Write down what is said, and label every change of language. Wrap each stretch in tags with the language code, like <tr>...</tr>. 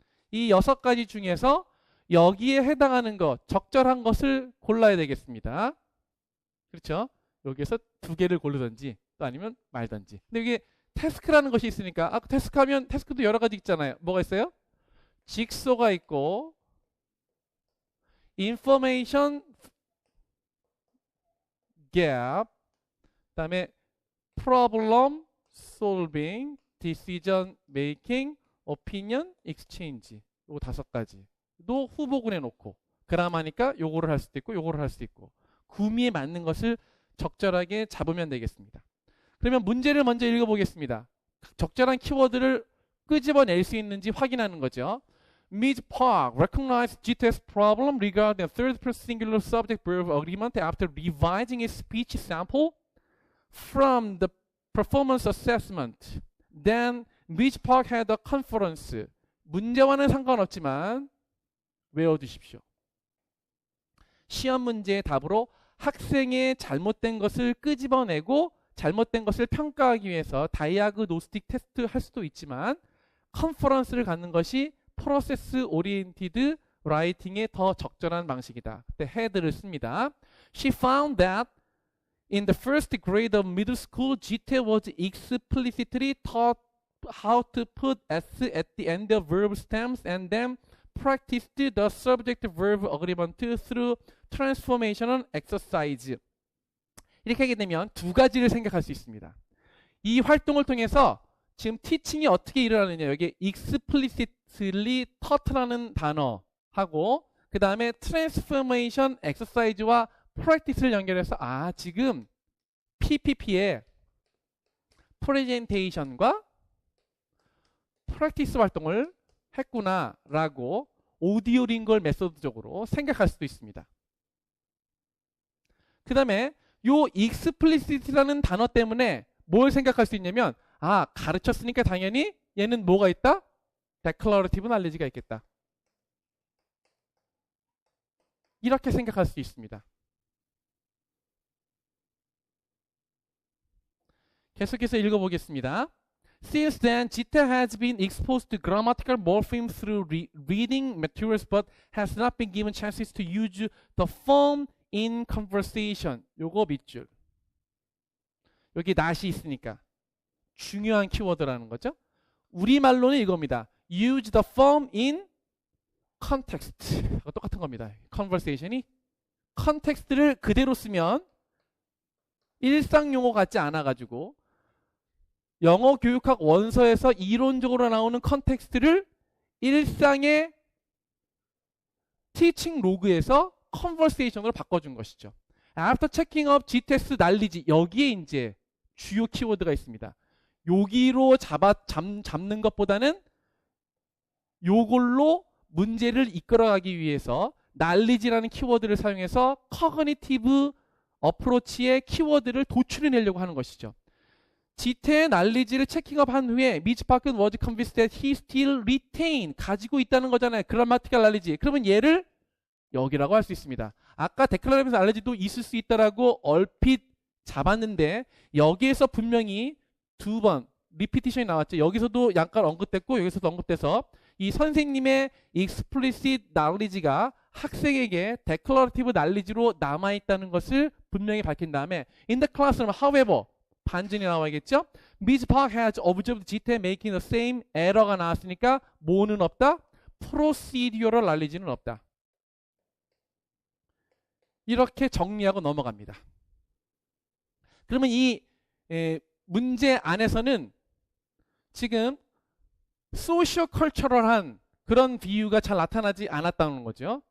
<ko>이 6가지 중에서 여기에 해당하는 것, 적절한 것을 골라야 되겠습니다. 그렇죠? 여기에서 2개를 고르든지 또 아니면 말든지. 근데 이게 태스크라는 것이 있으니까, 태스크 하면 태스크도 여러 가지 있잖아요. 뭐가 있어요? 직소가 있고, information gap, 그다음에 problem solving, decision making, opinion exchange. 요거 5가지도 후보군에 놓고 그라마니까 요거를 할 수도 있고 요거를 할 수도 있고 구미에 맞는 것을 적절하게 잡으면 되겠습니다. 그러면 문제를 먼저 읽어보겠습니다. 적절한 키워드를 끄집어낼 수 있는지 확인하는 거죠.</ko> <en>Ms. Park recognized GTS problem regarding a third-person singular subject-verb agreement after revising its speech sample from the performance assessment. Then Ms. Park had a conference.</en> <ko>문제와는 상관없지만 외워두십시오. 시험 문제의 답으로 학생의 잘못된 것을 끄집어내고 잘못된 것을 평가하기 위해서 다이아그노스틱 테스트 할 수도 있지만 컨퍼런스를 갖는 것이 프로세스 오리엔티드 라이팅의 더 적절한 방식이다. 그때 had를 씁니다.</ko> <en>She found that in the first grade of middle school, GT was explicitly taught how to put s at the end of verb stems and then practiced the subject-verb agreement through transformation exercise.</en> <ko>이렇게 하게 되면 2가지를 생각할 수 있습니다. 이 활동을 통해서 지금 티칭이 어떻게 일어나느냐, 여기 explicitly taught라는 단어하고 그 다음에 transformation exercise와 practice를 연결해서 지금 PPP의 presentation과 practice 활동을 했구나 라고 오디오 링걸 메소드적으로 생각할 수도 있습니다. 그 다음에 요 explicit라는 단어 때문에 뭘 생각할 수 있냐면 가르쳤으니까 당연히 얘는 뭐가 있다? declarative knowledge가 있겠다. 이렇게 생각할 수 있습니다. 계속해서 읽어보겠습니다.</ko> <en>Since then, Gita has been exposed to grammatical morphemes through reading materials but has not been given chances to use the form in conversation.</en> <ko>요거 밑줄. 여기 not이 있으니까 중요한 키워드라는 거죠. 우리말로는 이겁니다.</ko> <en>Use the form in context.</en> <ko>똑같은 겁니다. conversation이 context를 그대로 쓰면 일상 용어 같지 않아가지고 영어 교육학 원서에서 이론적으로 나오는 컨텍스트를 일상의 티칭 로그에서 컨버세이션으로 바꿔준 것이죠.</ko> <en>After checking up GTS knowledge,</en> <ko>여기에 이제 주요 키워드가 있습니다. 여기로 잡는 것보다는 요걸로 문제를 이끌어가기 위해서 knowledge라는 키워드를 사용해서 커그니티브 어프로치의 키워드를 도출해내려고 하는 것이죠. GT의 knowledge를 체킹업한 후에</ko> <en>Ms. Park was convinced that he still retain</en> <ko>가지고 있다는 거잖아요.</ko> <en>grammatical knowledge.</en> <ko>그러면 얘를 여기라고 할 수 있습니다. 아까 declarative knowledge도 있을 수 있다라고 얼핏 잡았는데 여기에서 분명히 2번 리피티션이 나왔죠. 여기서도 약간 언급됐고 여기서도 언급돼서 이 선생님의 explicit knowledge가 학생에게 declarative knowledge로 남아있다는 것을 분명히 밝힌 다음에</ko> <en>in the classroom, however</en> <ko>반전이 나와야겠죠.</ko> <en>Ms. Park has observed GT making the same error가</en> <ko>나왔으니까 뭐는 없다? procedural knowledge는 없다. 이렇게 정리하고 넘어갑니다. 그러면 이 문제 안에서는 지금 소시오컬처럴한 그런 비유가 잘 나타나지 않았다는 거죠.</ko>